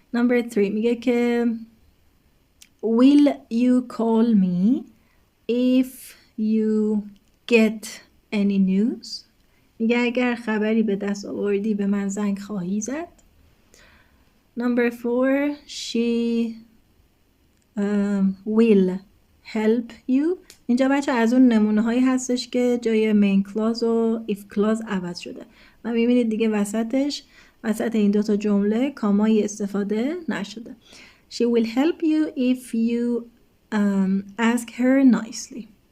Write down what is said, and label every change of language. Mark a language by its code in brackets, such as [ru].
[en] Number 3 [fa] میگه که [en] will you call me if you get any news. [fa] میگه اگر خبری به دست آوردی به من زنگ خواهی زد. [en] Number 4, she will help you. [fa] اینجا بچه از اون نمونه هایی هستش که جای main clause و if clause عوض شده و میبینید دیگه وسط این دوتا جمله کامایی استفاده نشده. [en] She will help you if you ask her nicely.